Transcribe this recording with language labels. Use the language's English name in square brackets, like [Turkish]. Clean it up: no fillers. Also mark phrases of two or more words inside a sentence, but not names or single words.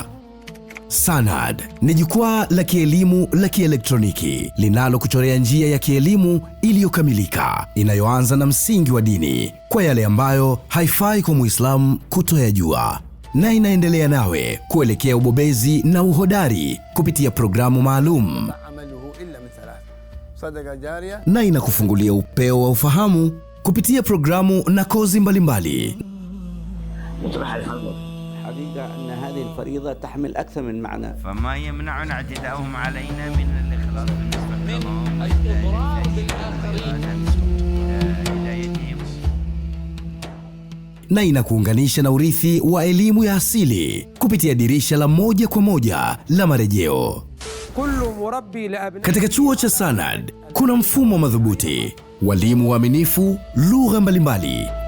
[Swahili] Sanad ni jukwaa la kielimu la kielektroniki linalokuchorea njia ya kielimu iliyokamilika, inayoanza na msingi wa dini kwa yale ambayo haifai kwa Muislamu kutoyajua, na inaendelea nawe kuelekea ubobezi na uhodari kupitia programu maalum, na inakufungulia upeo wa ufahamu kupitia programu na kozi mbalimbali. [Arabic] حقيقة أن هذه الفريضة تحمل أكثر من معنى، فما يمنعنا اعتداؤهم علينا من الإخلاص بالنسبة لهم [Swahili] na inakuunganisha na urithi wa elimu ya asili kupitia dirisha la moja kwa moja la marejeo. Katika chuo cha Sanad kuna mfumo madhubuti, walimu waaminifu, lugha mbalimbali,